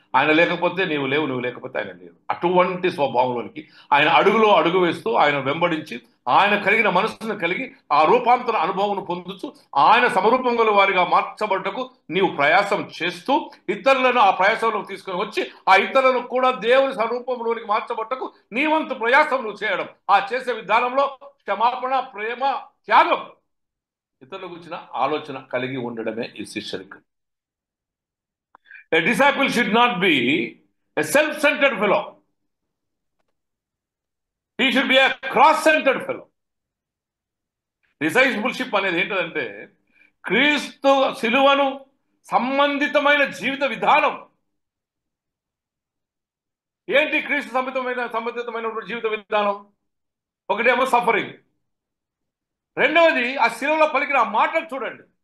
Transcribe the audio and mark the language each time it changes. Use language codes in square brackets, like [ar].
[te] ఆయన లేకపోతే నీవు లేవు, నువ్వు లేకపోతే ఆయన లేవు. అటువంటి స్వభావంలోనికి ఆయన అడుగులో అడుగు వేస్తూ, ఆయన వెంబడించి, ఆయన కలిగిన మనస్సును కలిగి, ఆ రూపాంతర అనుభవం పొందుతూ, ఆయన సమరూపం గల వారిగా మార్చబడ్డకు నీవు ప్రయాసం చేస్తూ, ఇతరులను ఆ ప్రయాసంలోకి తీసుకొని వచ్చి, ఆ ఇతరులను కూడా దేవుని స్వరూపంలోనికి మార్చబడ్డకు నీ వంతు ప్రయాసం నువ్వు చేయడం. ఆ చేసే విధానంలో క్షమాపణ, ప్రేమ, త్యాగం, ఇతరుల గురించిన ఆలోచన కలిగి ఉండడమే ఈ శిష్యరికం. [en] A disciple should not be a self-centered fellow. He should be a cross-centered fellow. [te] Discipleship అనేది ఏంటంటే క్రీస్తు సిలువను సంబంధితమైన జీవిత విధానం. ఏంటి క్రీస్తు సంబంధితమైన జీవిత విధానం? ఒకటేమో సఫరింగ్, రెండవది ఆ సిలువలో పలికిన ఆ మాటలు చూడండి.